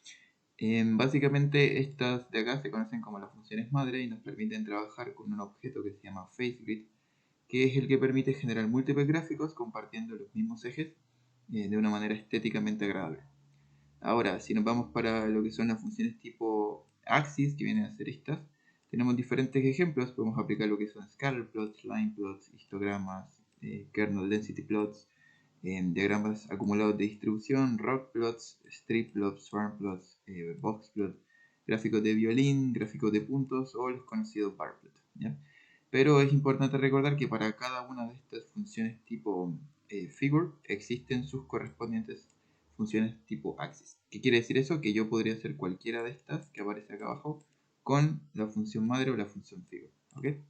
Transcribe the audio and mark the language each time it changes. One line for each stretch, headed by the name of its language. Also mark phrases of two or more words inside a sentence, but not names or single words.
Spanish: Básicamente estas de acá se conocen como las funciones madre y nos permiten trabajar con un objeto que se llama FaceGrid, que es el que permite generar múltiples gráficos compartiendo los mismos ejes de una manera estéticamente agradable. Ahora, si nos vamos para lo que son las funciones tipo Axis, que vienen a ser estas, tenemos diferentes ejemplos. Podemos aplicar lo que son
English: scatter plots, line plots,
Spanish: histogramas,
English: kernel density plots,
Spanish: diagramas acumulados de distribución,
English: rock plots, strip plots, swarm plots, box plots,
Spanish: gráficos de violín, gráficos de puntos o los conocidos
English: bar plots,
Spanish: ¿ya? Pero es importante recordar que para cada una de estas funciones tipo figure existen sus correspondientes funciones tipo axis. ¿Qué quiere decir eso? Que yo podría hacer cualquiera de estas que aparece acá abajo con la función madre o la función figure, ¿ok?